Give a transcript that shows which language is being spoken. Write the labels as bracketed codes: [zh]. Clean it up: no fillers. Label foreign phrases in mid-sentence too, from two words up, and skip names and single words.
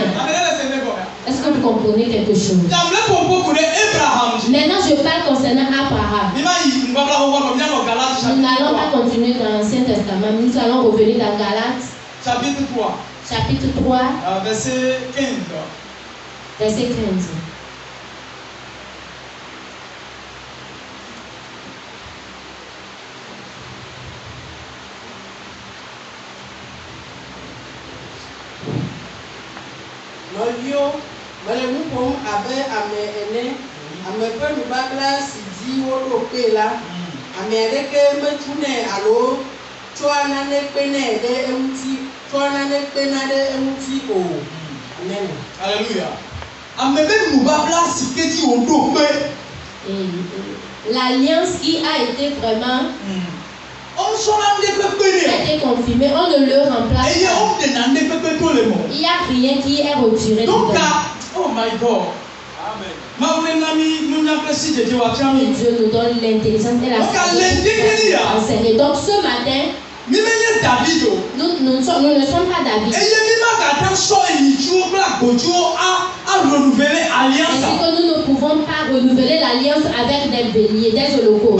[fr] Est-ce que vous comprenez quelque chose? Maintenant, je parle concernant Abraham. Nous n'allons pas continuer dans l'Ancien Testament, nous allons revenir dans Galates. Chapitre 3. Chapitre 3. Verset 15. Verset 15. [ee] Nɔviwo, mele nu ƒom abe ame ene, ame ƒe nubabla si dzi woɖo kpe la, ame aɖeke metsunɛ alo tsɔa nane kpena ɖe eŋuti, tsɔa nane kpena ɖe eŋuti o. Amen. Alléluia. Ame ƒe nubabla si ke dzi woɖo kpe. [fr] L'alliance qui a été vraiment a été confirmée, on ne le remplace pas. Il n'y a rien qui est retiré. Donc, [en] oh my God. [fr] Amen. Dieu nous donne l'intelligence et la sagesse. Donc ce matin, nous ne sommes pas David. Ainsi que nous ne pouvons pas renouveler l'alliance avec des béliers, des holocaustes.